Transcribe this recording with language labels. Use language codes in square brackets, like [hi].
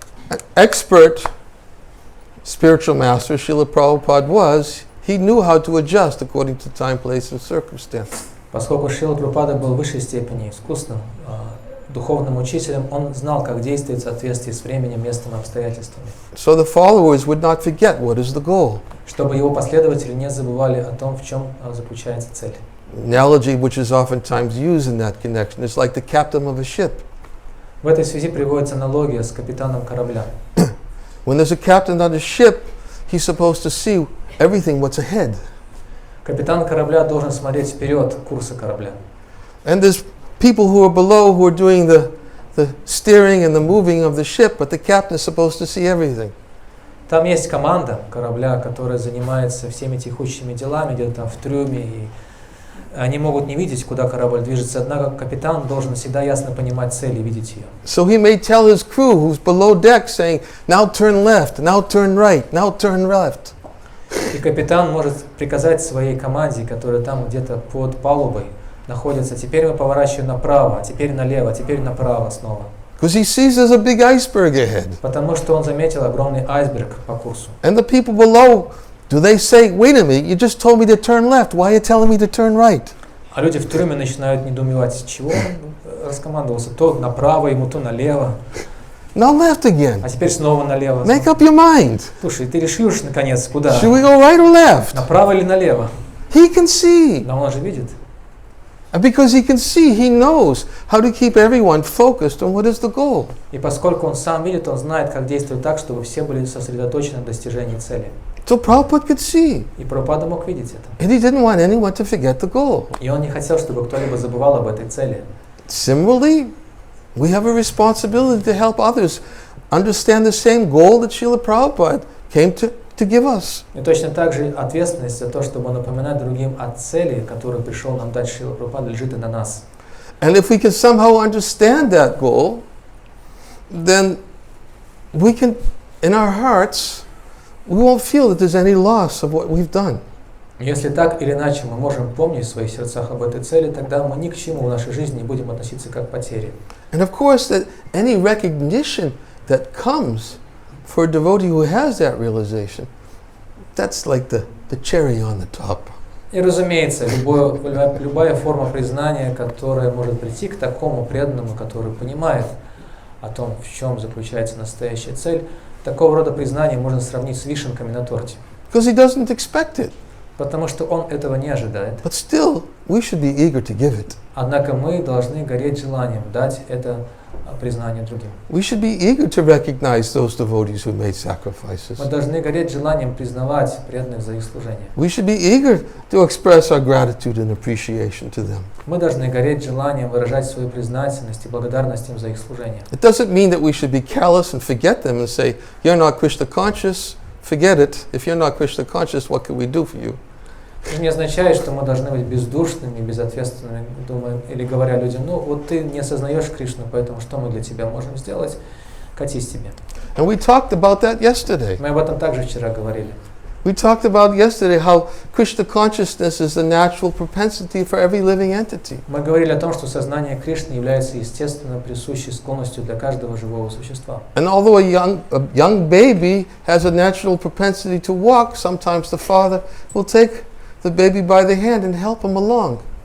[en] An expert spiritual master Srila Prabhupada he knew how to adjust according to time, place, and circumstance. [ru] Поскольку Шрила Прабхупада был в высшей степени искусным духовным учителем, он знал, как действовать в соответствии с временем, местом и обстоятельствами. [en] So the followers would not forget what is the goal. [ru] Чтобы его последователи не забывали о том, в чем заключается цель. [en] Analogy which is oftentimes used in that connection is like the captain of a ship. [ru] В этой связи приводится аналогия с капитаном корабля. [en] When there's a captain on a ship, he's supposed to see everything what's ahead. [ru] Капитан корабля должен смотреть вперед курса корабля. [en] And there's people who are below who are doing the steering and the moving of the ship, but the captain is supposed to see everything. [ru] Там есть команда корабля, которая занимается всеми текущими делами, где-то там в трюме, и они могут не видеть, куда корабль движется, однако капитан должен всегда ясно понимать цель и видеть ее. [en] So he may tell his crew who's below deck saying, now turn left, now turn right, now turn left. [ru] И капитан может приказать своей команде, которая там где-то под палубой находится, теперь мы поворачиваем направо, а теперь налево, а теперь направо снова. [en] Because he sees there's a big iceberg ahead. [ru] Потому что он заметил огромный айсберг по курсу. [en] And the people below, do they say, wait a minute, you just told me to turn left, why are you telling me to turn right? [ru] А люди в трюме начинают недоумевать, чего он раскомандовался, то направо ему, то налево. [en] Now left again. [ru] А теперь снова налево. [en] Make up your mind. [ru] Слушай, ты решишь наконец, куда? [en] Should we go right or left? [ru] Направо или налево? [en] He can see. [ru] Да он же видит. [en] And because he can see, he knows how to keep everyone focused on what is the goal. [ru] И поскольку он сам видит, он знает, как действовать так, чтобы все были сосредоточены на достижении цели. [en] So Prabhupada could see. [ru] И Прабхупада мог видеть это. [en] And he didn't want anyone to forget the goal. [ru] И он не хотел, чтобы кто-либо забывал об этой цели. [en] Similarly, we have a responsibility to help others understand the same goal that Srila Prabhupada came to give us. [ru] И точно так же ответственность за то, чтобы напоминать другим о цели, которую пришел нам дать Шрила Прабхупада, лежит и на нас. [en] And if we can somehow understand that goal, then we can, in our hearts, we won't feel that there's any loss of what we've done. [ru] Если так или иначе мы можем помнить в своих сердцах об этой цели, тогда мы ни к чему в нашей жизни не будем относиться как к потере. [en] And of course, that any recognition that comes for a devotee who has that realization, that's like the cherry on the top. [ru] И разумеется, любая форма признания, которая может прийти к такому преданному, который понимает о том, в чем заключается настоящая цель, такого рода признание можно сравнить с вишенками на торте. [en] Because he doesn't expect it. [ru] Потому что он этого не ожидает. [en] But still, we should be eager to give it. [ru] Однако мы должны гореть желанием дать это признание другим. [en] We should be eager to recognize those devotees who made sacrifices. [ru] Мы должны гореть желанием признавать преданных за их служение. [en] We should be eager to express our gratitude and appreciation to them. [ru] Мы должны гореть желанием выражать свою признательность и благодарность им за их служение. [en] It doesn't mean that we should be callous and forget them and say, you're not Krishna conscious, forget it. If you're not Krishna conscious, what can we do for you? [ru] Это не означает, что мы должны быть бездушными, безответственными, думая, или говоря людям, ну вот ты не осознаешь Кришну, поэтому что мы для тебя можем сделать? Катись тебе. [en] And we talked about that yesterday. [ru] Мы об этом также вчера говорили. [en] We talked about yesterday how Krishna consciousness is the natural propensity for every living entity. [ru] Мы говорили о том, что сознание Кришны является естественно присущей склонностью для каждого живого существа. [en] And although a young baby has a natural propensity to walk, sometimes the father will take the baby by the hand and help him along.